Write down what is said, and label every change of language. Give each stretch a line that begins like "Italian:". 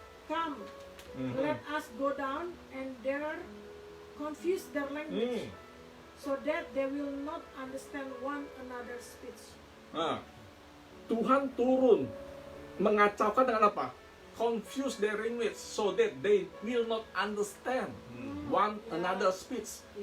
English: Come, let us go down and there confuse their language, so that they will not understand one another's speech.
Indonesian: Nah, Tuhan turun mengacaukan dengan apa?
English: Confuse their language so that they will not understand one another's speech.